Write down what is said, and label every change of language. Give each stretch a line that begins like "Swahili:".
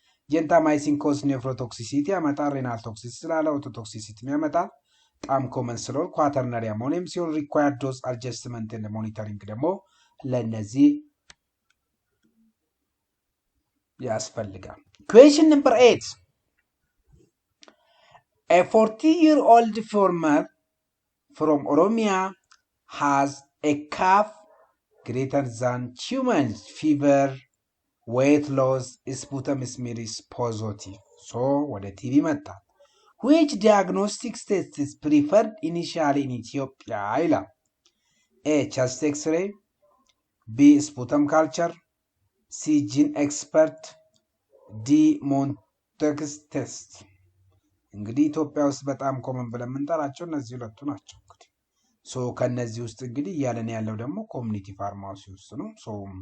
Amharic: ጀንታማይሲን ኮዝ ኔፍሮቶክሲሲቲ ያመጣል፣ ሬናል ቶክሲሲቲ ስላለ ኦቶቶክሲሲቲ ያመጣል። በጣም ኮመን ስለሆነ ኳተርነሪ አሞኒየም ሲሆን ሪኳየርድ ዶዝ አድጀስትመንት እና ሞኒተሪንግ ደግሞ ለነዚህ ያስፈልጋል።
English: Question number 8. A 40-year-old farmer from Oromia has a calf greater than 2 months, fever, weight loss, sputum smear positive. So,
Amharic: ወደ ቲቪ መጣ።
English: Which diagnostic test is preferred initially in Ethiopia?
Amharic: ይላል።
English: A. chest x-ray, B. sputum culture,
Amharic: ሲ ጂን ኤክስፐርት፣ ዲ ሞንተክስ ቴስት። እንግዲህ ኢትዮጵያ ውስጥ በጣም ኮመን ብለን የምንጠራቸው እነዚህ ሁለቱ ናቸው። እንግዲህ ሶ ከነዚህ ውስጥ እንግዲህ እያለን ያለው ደግሞ ኮሚኒቲ ፋርማሲ ውስጥ ነው። ሶ